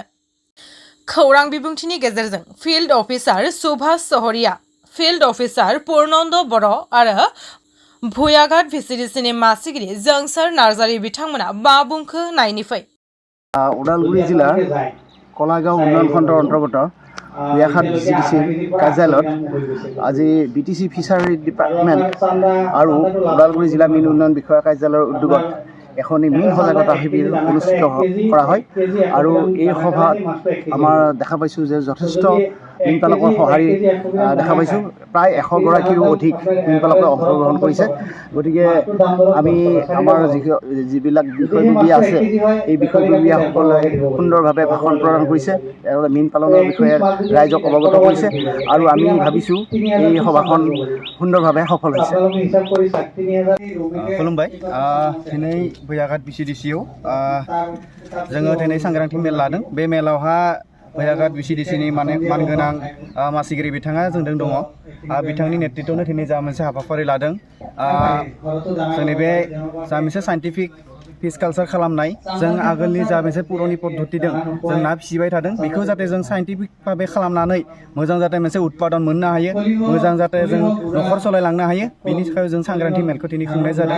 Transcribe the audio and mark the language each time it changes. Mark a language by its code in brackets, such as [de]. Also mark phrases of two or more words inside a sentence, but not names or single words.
[brx] खौरां बिबुंथिनि गेजेरजों फिल्ड अफिसार सुभाष सहरिया, फिल्ड अफिसार पूर्णान्द बर' आरो भुयाघाट VCDCनि मासिगिरि जोंसार नार्जारि बिथांमोना मा बुंखो नायनिफै। [as] उदालगुरि जिल्ला कलागाव उन्नयन खण्ड अन्तर्गत भुयाघाट VCDC কাৰ্যালয়ত আজি BTC ফিচাৰী ডিপাৰ্টমেণ্ট আৰু উদালগুৰি জিলা মীন উন্নয়ন বিষয়া কাৰ্যালয়ৰ উদ্যোগত এখন মীন সজাগতা শিবিৰ অনুষ্ঠিত কৰা হয় আৰু এই সভাত আমাৰ দেখা পাইছোঁ যে যথেষ্ট মীন পালকৰ সঁহাৰি দেখা পাইছোঁ। প্ৰায় 100 গৰাকীৰো অধিক মীন পালকে অংশগ্ৰহণ কৰিছে। গতিকে আমি আমাৰ যিবিলাক বিষয়ববীয়া আছে এই বিষয়ববীয়াসকলে সুন্দৰভাৱে ভাষণ প্ৰদান কৰিছে, তেওঁলোকে মীন পালনৰ বিষয়ে ৰাইজক অৱগত কৰিছে আৰু আমি ভাবিছোঁ এই সভাখন সুন্দৰভাৱে সফল হৈছে। [brx] खुलुमबाय। दिनै भुयाघाट VCDCआव जोङो दिनै सांग्रांथि मेल लादों। बे मेलावहा भुयाघाट VCDCनि मानगोनां मासिगिरि बिथाङा जोंजों दङ। बिथांनि नेतृत्वआवनो दिनै जा मोनसे हाबाफारि लादों। जोंनि बे जा मोनसे [en] scientific fish culture [brx] खालामनाय, जों आगोलनि जा मोनसे पुरनि पद्धति दं, जों ना फिसिबाय थादों, बेखौ जाहाथे जों साइन्टिफिक भाबे खालामनानै मोजां जाहाथे मोनसे उत्पादन मोननो हायो, मोजां जाहाथे जों न'खर सालायलांनो हायो, बेनि थाखाय जों सांग्रांथि मेलखौ दिनै खुंनाय जादों।